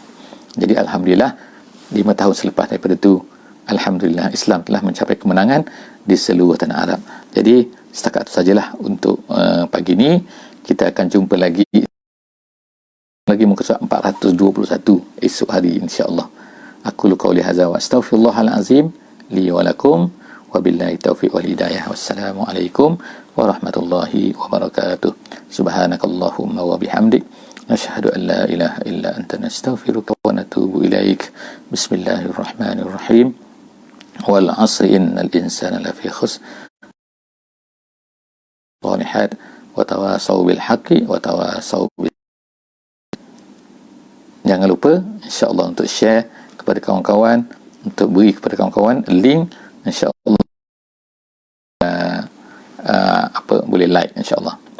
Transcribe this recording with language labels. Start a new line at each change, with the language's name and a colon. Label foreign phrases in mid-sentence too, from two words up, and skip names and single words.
Malay: Jadi alhamdulillah 5 tahun selepas daripada tu, alhamdulillah Islam telah mencapai kemenangan di seluruh tanah Arab. Jadi setakat itu sajalah untuk pagi ni. Kita akan jumpa lagi muka surat 421 esok hari insya-Allah.
Arabic: أقول قولي هذا وأستغفر الله العظيم لي ولكم وبالله التوفيق والهداية. والسلام عليكم ورحمة الله وبركاته. سبحانك اللهم وبحمدك نشهد أن لا إله إلا أنت نستغفرك ونتوب إليك. بسم الله الرحمن الرحيم. والعصر إن الإنسان لفي خسر. الصالحات وتواصوا بالحق وتواصوا بال haqqi wa tawasaw bil.
Malay: Jangan lupa insya-Allah untuk share kepada kawan-kawan, untuk beri kepada kawan-kawan link, insya-Allah boleh like insya-Allah.